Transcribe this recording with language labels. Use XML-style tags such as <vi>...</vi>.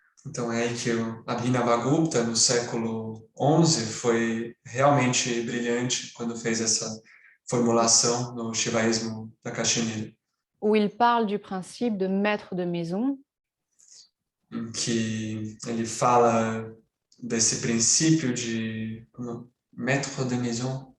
<pt>Então é aí que o Abhinavagupta, no século XI, foi realmente brilhante quando fez essa formulação no shivaísmo da Caxemira.</pt> <fr>Où il parle du principe de maître de maison.</fr> <pt>Em que ele fala desse princípio de</pt> <fr>maître de maison.</fr>